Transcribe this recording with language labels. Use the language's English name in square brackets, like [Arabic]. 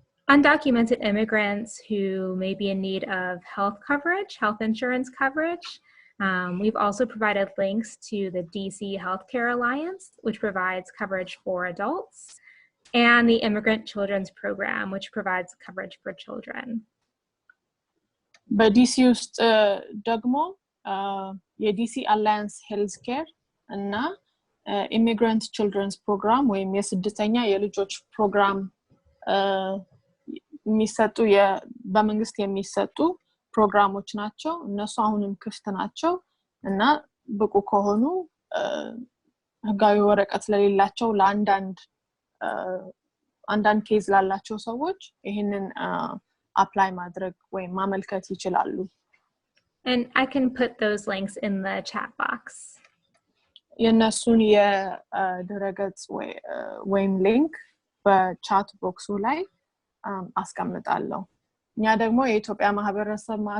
[English] undocumented immigrants who may be in need of health insurance coverage. We've also provided links to the DC Healthcare Alliance, which provides coverage for adults, and the Immigrant Children's Program, which provides coverage for children. [Amharic] በዲሲ ውስጥ ደግሞ የዲሲ አላያንስ ሄልዝ ኬር እና ኢሚግራንት ቺልድረንስ ፕሮግራም ወይም የስደተኛ የልጆች ፕሮግራም የሚሰጡ በመንግስት የሚሰጡ ፕሮግራሞች ናቸው እነሱ አሁንም ክፍት ናቸው እና ብቁ ከሆኑ ህጋዊ ወረቀት ለሌላቸው ለአንዳንድ ኬዝ ላላቸው ሰዎች ይሄንን apply ማድረግ ወይም ማመልከት ይችላሉ [English] And I can put those links in the chat box. [Amharic] የነሱን የድረገጽ ወይም ሊንክ በቻት ቦክሱ ላይ አስቀምጣለሁ እኛ ደግሞ የኢትዮጵያ ማህበረሰብ